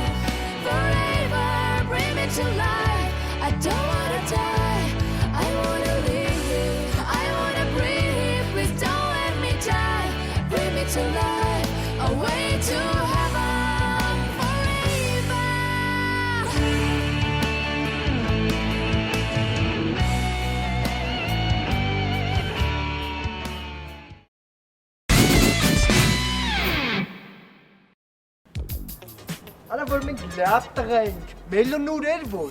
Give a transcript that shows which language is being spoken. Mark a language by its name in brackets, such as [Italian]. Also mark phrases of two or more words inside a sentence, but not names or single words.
[English] Forever bring me to life. I don't wanna die. I wanna live. I wanna breathe. Please don't let me die. Bring me to life. Away to heaven forever. [Armenian] Արա որ մենք լավ տղա ենք, մելոն ուրեր որ։